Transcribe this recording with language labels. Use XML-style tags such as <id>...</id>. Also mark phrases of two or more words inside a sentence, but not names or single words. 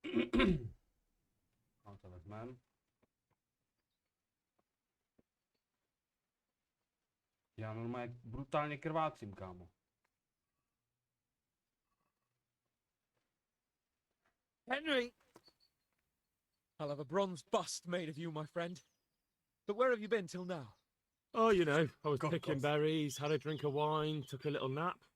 <cs>A to vezmeme. Já normálně brutálně krvácím, kámo.</cs> <en>Henry! I'll have a bronze bust made of you, my friend. But where have you been till now? Oh, you know, I was picking berries, had a drink of wine, took a little nap.</en>